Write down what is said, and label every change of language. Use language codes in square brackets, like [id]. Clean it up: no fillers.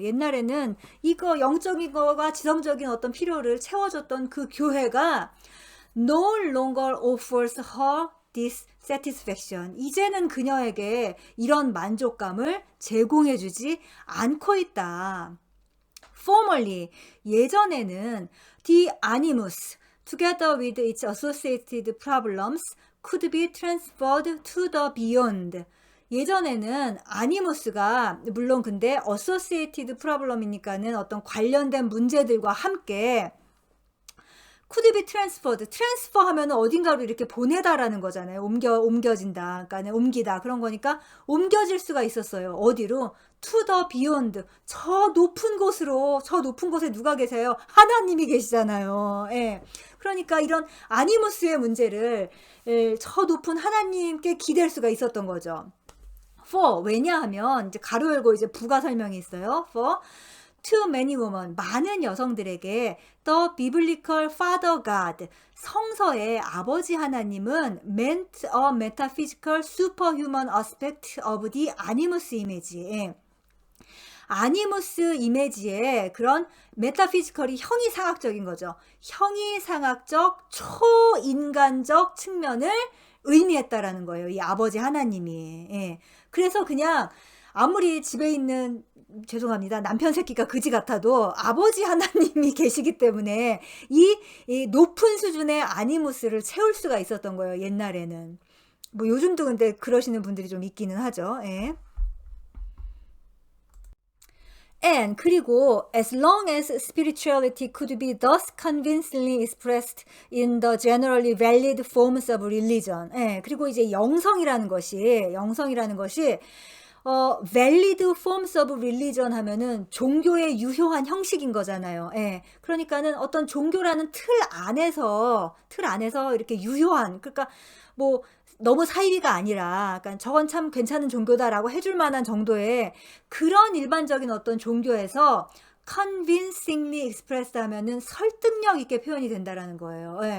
[ko] 옛날에는 이거 영적인 거가 지성적인 어떤 필요를 채워줬던 그 교회가 [en] no longer offers her this satisfaction. [ko] 이제는 그녀에게 이런 만족감을 제공해주지 않고 있다. [en] Formerly, [ko] 예전에는 [en] the animus, together with its associated problems, could be transferred to the beyond. [ko] 예전에는 아니무스가 물론 근데 [en] associated problem [ko] 이니까는 어떤 관련된 문제들과 함께 [en] could be transferred. [ko] transfer 하면은 어딘가로 이렇게 보내다라는 거잖아요. 옮겨진다. 그러니까 옮기다. 그런 거니까 옮겨질 수가 있었어요. 어디로? [en] to the beyond. [ko] 저 높은 곳으로. 저 높은 곳에 누가 계세요? 하나님이 계시잖아요. 예. 그러니까 이런 아니무스의 문제를 저 높은 하나님께 기댈 수가 있었던 거죠. for 왜냐하면 이제 가로 열고 이제 부가 설명이 있어요. [en] for too many women, [ko] 많은 여성들에게 [en] the biblical father God, [ko] 성서의 아버지 하나님은 [en] meant a metaphysical superhuman aspect of the animus image. [ko] 아니무스 이미지의 그런 메타피지컬이 형이상학적인 거죠. 형이상학적 초인간적 측면을 의미했다라는 거예요. 이 아버지 하나님이. 예. 그래서 그냥 아무리 집에 있는 죄송합니다. 남편 새끼가 그지 같아도 아버지 하나님이 계시기 때문에 이 높은 수준의 아니무스를 채울 수가 있었던 거예요. 옛날에는. 뭐 요즘도 근데 그러시는 분들이 좀 있기는 하죠. 예. [en] And [ko] 그리고 [en] as long as spirituality could be thus convincingly expressed in the generally valid forms of religion. [ko] 예, 그리고 이제 영성이라는 것이 [en] valid forms of religion [ko] 하면은 종교의 유효한 형식인 거잖아요. 예. 그러니까는 어떤 종교라는 틀 안에서 이렇게 유효한, 그러니까 뭐 너무 사이비가 아니라, 그러니까 저건 참 괜찮은 종교다라고 해줄 만한 정도의 그런 일반적인 어떤 종교에서 [en] convincingly expressed [ko] 하면은 설득력 있게 표현이 된다라는 거예요.